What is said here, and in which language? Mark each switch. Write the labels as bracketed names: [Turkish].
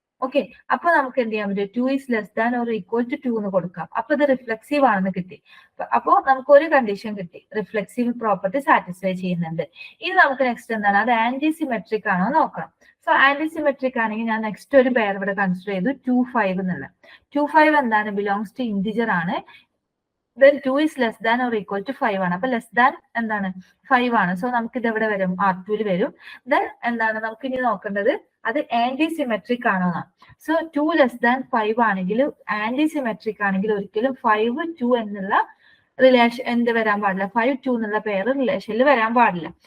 [Malayalam] Okay, അപ്പൊ നമുക്ക് എന്ത് ചെയ്യാൻ പറ്റും, 2 [English] is less than or equal to [Malayalam] 2 എന്ന് കൊടുക്കാം. അപ്പൊ ഇത് റിഫ്ലെക്സീവ് ആണെന്ന് കിട്ടി. അപ്പോ നമുക്ക് ഒരു കണ്ടീഷൻ കിട്ടി, റിഫ്ലെക്സീവ് പ്രോപ്പർട്ടി സാറ്റിസ്ഫൈ ചെയ്യുന്നുണ്ട്. ഇനി നമുക്ക് നെക്സ്റ്റ് എന്താണ്, അത് ആന്റി സിമെട്രിക് ആണോ നോക്കണം. സോ ആന്റി സിമെട്രിക് ആണെങ്കിൽ ഞാൻ നെക്സ്റ്റ് ഒരു പെയർ ഇവിടെ കൺസിഡർ ചെയ്തു, 2 5 എന്നുള്ള. 2 5 എന്താണ്, [English] belongs to integer [Malayalam] ആണ്. [English] then 2 is less than or equal to 5 ആണ്. [Malayalam] അപ്പൊ ലെസ് ദാൻ എന്താണ് 5 ആണ്. സോ നമുക്ക് ഇത് എവിടെ വരും, R2 വരും. ദെൻ എന്താണ് നമുക്ക് ഇനി നോക്കേണ്ടത്, അത് ആന്റി സിമെട്രിക് ആണോ എന്നാണ്. സോ 2 ലെസ് ദാൻ 5 ആണെങ്കിൽ ആന്റി സിമെട്രിക് ആണെങ്കിൽ ഒരിക്കലും 5 2 എന്നുള്ള റിലേഷൻ എന്ത് വരാൻ പാടില്ല, 5 2 എന്നുള്ള പെയർ റിലേഷനിൽ വരാൻ പാടില്ല.